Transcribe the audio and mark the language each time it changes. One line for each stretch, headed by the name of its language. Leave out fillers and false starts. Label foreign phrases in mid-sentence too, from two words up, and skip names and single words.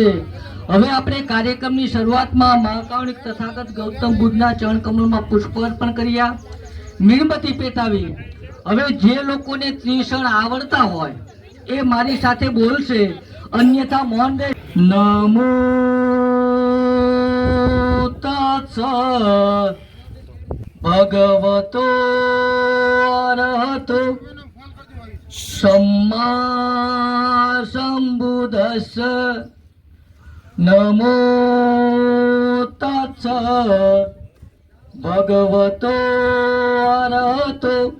Gujarati: હવે આપણે કાર્યક્રમની શરૂઆતમાં મહાકાવણિક તથાગત ગૌતમ બુદ્ધના ચરણ કમળમાં પુષ્પ અર્પણ કર્યા મીણબત્તી પેટાવી। હવે જે લોકોને ત્રિશૂલ આવડતા હોય એ મારી સાથે બોલશે અન્યથા મૌન રહે।
Pali: नमो तत्सत् भगवतो अरहतो सम्मा सम्बुद्धस्स नमो तत्सत् भगवतो अरहतो